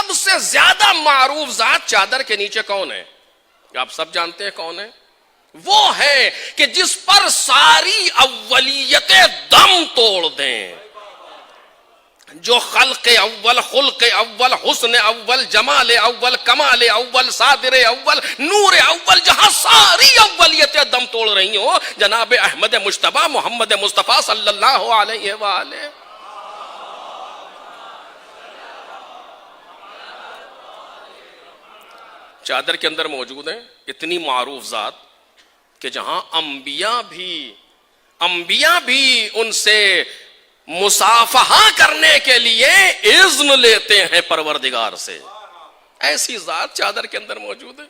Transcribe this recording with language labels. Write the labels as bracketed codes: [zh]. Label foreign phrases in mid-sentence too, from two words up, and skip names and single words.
[ur] سے زیادہ معروف ذات چادر کے نیچے کون ہے؟ آپ سب جانتے ہیں کون ہے؟ وہ ہے کہ جس پر ساری اولیتیں دم توڑ دیں، جو خلق اول، خلق اول، حسن اول، جمال اول، کمال اول، صادر اول، نور اول، جہاں ساری اولیتیں دم توڑ رہی ہوں، جناب احمد مجتبی محمد مصطفیٰ [ar] صلی اللہ علیہ وآلہ۔ [ur] چادر کے اندر موجود ہیں اتنی معروف ذات کہ جہاں انبیاء بھی ان سے مصافحہ کرنے کے لیے اذن لیتے ہیں پروردگار سے، ایسی ذات چادر کے اندر موجود ہے۔